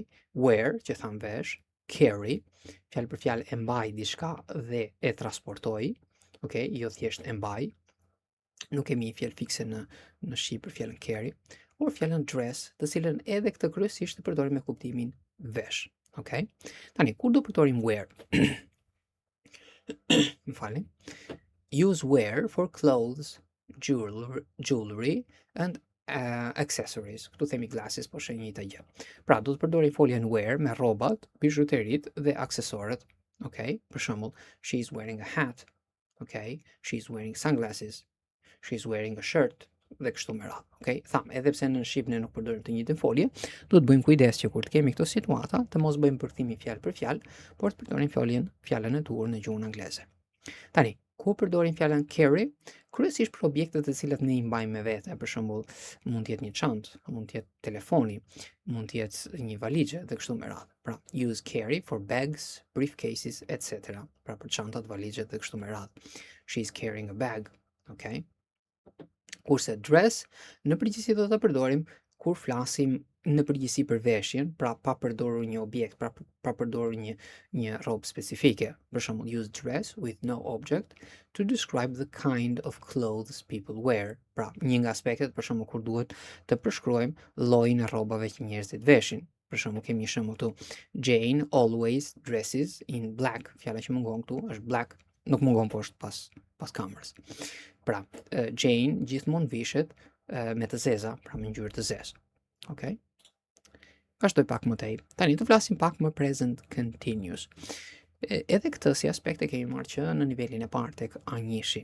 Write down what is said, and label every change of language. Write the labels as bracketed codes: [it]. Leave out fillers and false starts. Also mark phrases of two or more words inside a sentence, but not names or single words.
[sq] Wear, që tham vesh, carry, fjalë për fjalë e mbaj diçka dhe e transportoj, okay? Jo thjesht e mbaj. Nuk kemi fjalë fikse në shqip për fjalën [en] carry, or [sq] fjalën dress, të cilën edhe këtë kryesisht e përdorim me kuptimin vesh. Okay? Tani, kur do përdorim wear? Më falni. [en] Use wear for clothes, jewelry and accessories. [sq] Këtu themi glasses, po shenjita gjë. Pra, do të përdorim foljen wear me rrobat, bijuteritë dhe aksesorët. Okay? Për shembull, [en] she's wearing a hat. Okay? She's wearing sunglasses. She's wearing a shirt. [sq] Dhe kështu me radhë. Okay? Tham, edhe pse në shqip ne nuk përdorim të njëjtën folje, duhet bëjmë kujdes që kur të kemi këto situata, të mos bëjmë përkthimi fjalë për fjalë, por të përdorim fjalën e dur në gjuhën angleze. Tani, ku përdorim fjalën carry? Kryesisht për objektet të cilat ne i mbajmë me vete, për shembull, mund të jetë një çantë, mund të jetë telefoni, mund të jetë një valixhe dhe kështu me radhë. Pra, [en] use carry for bags, briefcases, etc. [sq] Pra për çantat, valixhet dhe kështu me radhë. [en] She's carrying a bag, okay? [sq] Kurse dress, në përgjithësi do të përdorim kur flasim në përgjithësi për veshjen, pra pa përdorur një objekt, pa përdorur një rrobë specifike. Për shembull, [en] use dress with no object to describe the kind of clothes people wear. [sq] Pra, një nga aspektet, për shembull, kur duhet të përshkruajmë llojin e rrobave që njerëzit veshin. Për shembull, kemi një shembull këtu. [en] Jane always dresses in black. [sq] Fjala që mungon këtu është black, nuk mungon poshtë pas kamërës. Pra, Jane gjithmonë vishet me të zeza, pra me ngjyrë të zezë. Okay? Vazhdoj pak më tej. Tani të flasim pak më [en] present continuous. [sq] Edhe këtë si aspekt e kemi marrë që në nivelin e parë tek anjishi.